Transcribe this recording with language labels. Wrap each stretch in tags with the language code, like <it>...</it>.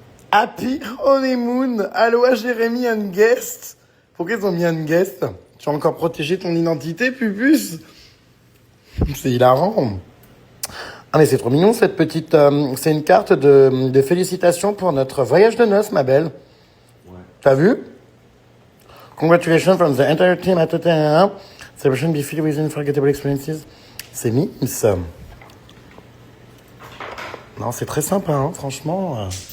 <en>Happy honeymoon. Aloha Jérémy and guest.</en> <fr>Pourquoi ils ont mis un guest? Tu as encore protégé ton identité, pupus? C'est hilarant. Ah mais c'est trop mignon cette petite... c'est une carte de félicitations pour notre voyage de noces, ma belle. Ouais. T'as vu?</fr> <en>Congratulations from the entire team at Tottenham. Celebration be filled with unforgettable experiences.</en> <fr>C'est mimes. Non, c'est très sympa, hein, franchement.</fr>